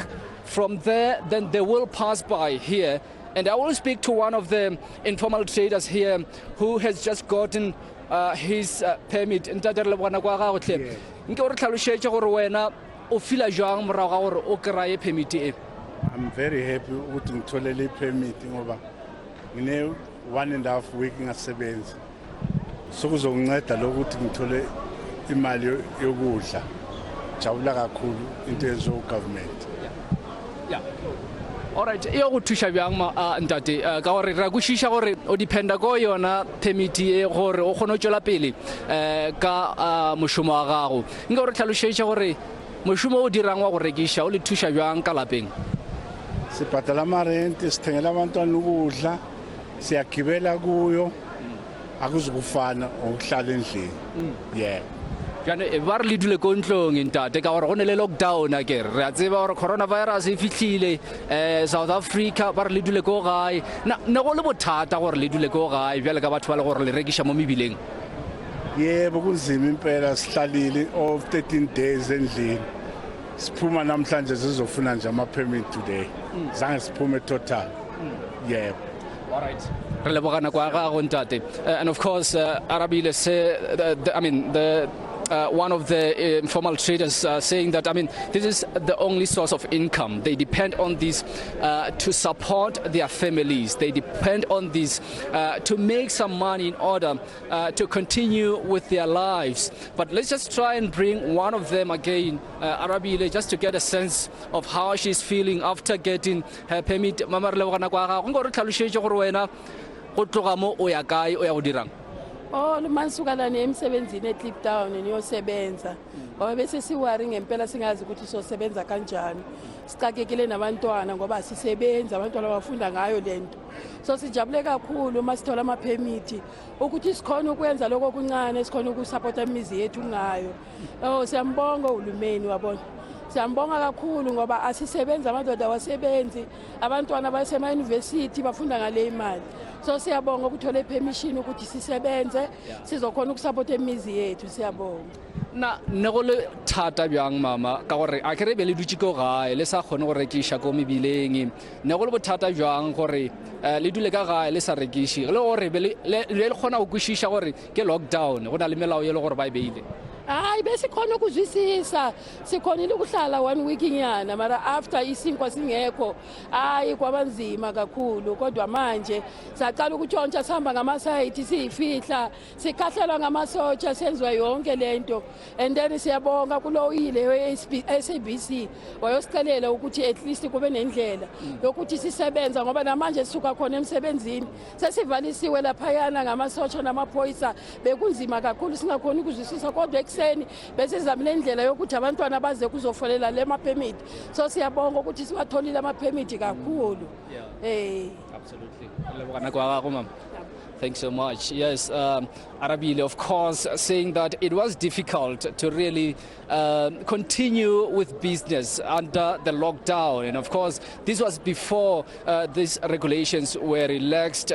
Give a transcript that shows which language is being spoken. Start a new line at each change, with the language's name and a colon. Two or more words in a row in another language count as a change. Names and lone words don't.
English: From there, then they will pass by here. And I will speak to one of the informal traders here who has just gotten his permit. I'm very
Zulu: happy ukuthi ngithole le permit ngoba ngine 1.5 week ngasebenza. Sokuzonginceda lokuthi ngithole imali yokudla. Jabula kakhulu into yezo government.
English: Yeah. All right,
Northern Sotho: yo go thusha byang ntate ka gore ra go shisha gore o dependa go yona permit e gore o kgone tšwela pele ka moshomo wa gago. Nka gore tlhaloshetša gore moshomo o dirang wa go rekisha o le thusha byang ka lapeng.
Zulu: Sibhadala amarenti, sithengela abantwana ukudla, siyagibela kuyo, akuzukufana ukuhlala endlini.
English: Yeah.
Northern Sotho: Jane ba re le dule ko ntlong ntate ka gore go ne le lockdown a kere re a tseba gore coronavirus e fitlhile South Africa ba re le dule ko gae ne go le bothata gore le dule ko gae bjale ka batho ba le gore le rekisha mo mebileng.
Zulu: Yebo kunzima impela sihlalile
English: of 13 days
Zulu: endlini. Siphuma namhlanje sizofuna nje ama
English: permit today.
Zulu: Zange siphume total. Yeah.
English: All right. And of course, Arabile say one of the informal traders saying that this is the only source of income. They depend on this to support their families. They depend on this to make some money in order to continue with their lives. But let's just try and bring one of them again, Arabile, just to get a sense of how she's feeling after getting her permit.
Zulu: Oh, mansuka la emsebenzini eClip Town niyosebenza. Ngoba bese siwari ngempela singazi ukuthi sosebenza kanjani. Sicakekile nabantwana ngoba sisebenza abantwana bafunda ngayo lento. So sijabule kakhulu masithola ama permit ukuthi sikhona ukwenza lokho kuncane sikhona ukusupporta imizi yethu ngayo. Oh, siyambonga uhulumeni wabona. Siyambonga kakhulu ngoba asisebenza amadoda wasebenzi abantwana basema university bafunda ngale imali. So siyabonga ukuthola permission ukuthi sisebenze sizokhona ukusupporta imizi yethu siyabonga.
Northern Sotho: Na go le thata byang mama ka gore a kere be le dutse ko gae le sa kgone go rekisha ko mebileng ne go le bothata byang gore le dule ka gae le sa rekishi le gore le kgona go kwishisha gore ke lockdown go na le melao ye le gore ba e beile.
Zulu: hayi besikhona ukuzwisisa sikhonile ukuhlala 1 week nyana mara after isinkwa singekho hayi kwabanzima kakhulu kodwa manje saqala ukutshontsha sihamba ngamasayithi siyifihla sikhahlela ngamasotsha senziwa yonke lento
English: and then
Zulu: siyabonga kuloyile SABC wayosicelela ukuthi
English: at least
Zulu: kube nendlela yokuthi sisebenza ngoba namanje sisuka khona emsebenzini sesivalisiwe laphayana ngamasotsha namaphoyisa bekunzima kakhulu singakhona ukuzwisisa kodwa ekseni bese sizamile indlela yokuthi abantwana baze kuzofolela le ma-permit so siyabonga ukuthi siwatholile ama-permit kakhulu
English: Absolutely. Thanks so much. Yes, Arabile, of course, saying that it was difficult to really continue with business under the lockdown. And of course, this was before these regulations were relaxed.